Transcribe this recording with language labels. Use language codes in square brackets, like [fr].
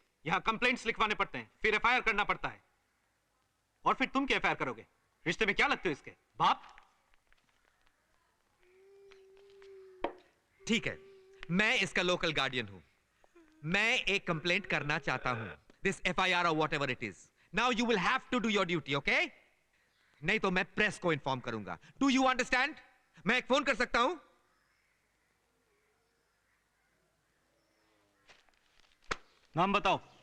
[hi] यहाँ कंप्लेंट्स लिखवाने पड़ते हैं, फिर एफआईआर करना पड़ता है. और फिर तुम क्या एफआईआर करोगे? रिश्ते में क्या लगते हो इसके? बाप? ठीक है, मैं इसका लोकल गार्डियन हूं. मैं एक कंप्लेंट करना चाहता हूं. [en] This FIR or whatever it is. Now you will have to do your duty, okay? [hi] नहीं तो मैं प्रेस को इन्फॉर्म करूंगा. [en] Do you understand? [hi] मैं एक फोन कर सकता हूं? नाम बताओ.